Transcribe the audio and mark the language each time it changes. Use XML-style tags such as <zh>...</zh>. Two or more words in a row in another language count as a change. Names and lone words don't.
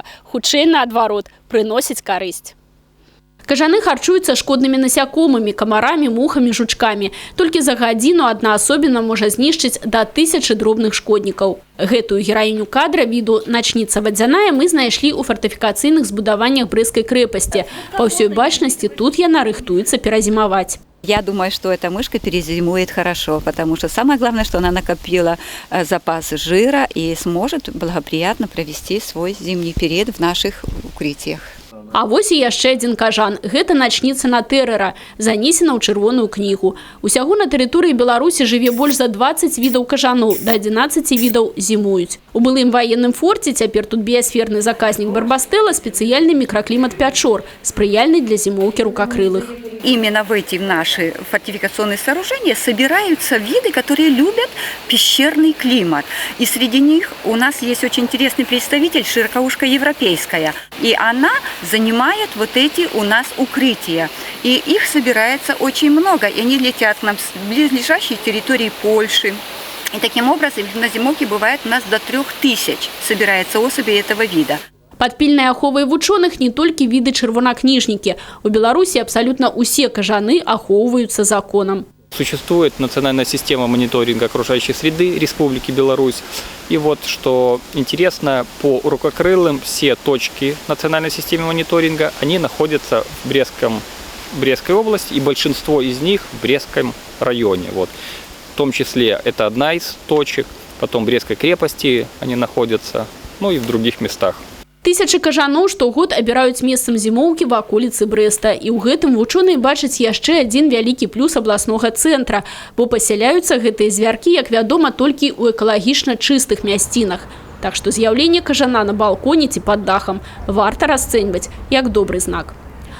<be>Хутчэй наадварот, прыносяць карысць. Кажаны харчуюцца шкоднымі насякомымі, камарамі, мухамі, жучкамі. Толькі за гадзіну адна асобіна можа знішчыць да 1000 дробных шкоднікаў. Гэтую гераіню кадра віду «Начніца вадзяная» мы знайшлі ў фартыфікацыйных збудаваннях Брэсцкай крэпасці. Па ўсёй бачнасці тут яна рыхтуецца перазімаваць.</be> <ru>Я думаю, что эта мышка перезимует хорошо, потому что самое главное, что она накопила запас жира и сможет благоприятно провести свой зимний период в наших укрытиях.</ru> <be>А вось і яшчэ адзін кажан. Гэта начніца натэрэра, занесена ў чырвоную кнігу. Усяго на тэрыторыі Беларусі жыве больш за 20 відаў кажаноў, да 11 відаў зімуюць. У былым военным форце цяпер тут біасферны заказнік Барбастэла, спецыяльны мікраклімат Пячор, спрыяльны для зімоўкі рукакрылых.</be> <ru>Именно в эти наши фортификационные сооружения собираются виды, которые любят пещерный климат. И среди них у нас есть очень интересный представитель, широкоушка европейская. И она занимает вот эти у нас укрытия. И их собирается очень много. И они летят к нам с близлежащей территории Польши. И таким образом на зимовке бывает у нас до 3000 собирается особей этого вида.</ru> <be>Пад пільнай аховай вучоных не толькі віды чырвонакніжнікі. У Беларусі абсолютно усе кажаны ахоўваюцца законам.</be> <ru>Существует национальная система мониторинга окружающей среды Республики Беларусь. И вот что интересно, по рукокрылым все точки национальной системы мониторинга, они находятся в Брестской области, и большинство из них в Брестском районе. Вот. В том числе это одна из точек, потом в Брестской крепости они находятся, и в других местах.</ru> <be>Тысячы кажаноў штогод абіраюць месцам зімоўкі в аколіцы Брэста. І ў гэтым вучоныя бачаць яшчэ адзін вялікі плюс абласнога цэнтра, бо пасяляюцца гэтыя звяркі, як вядома, толькі ў экалагічна чыстых мясцінах. Так што з'яўленне кажана на балконе ці пад дахам варта расцэньваць як добры знак.</be>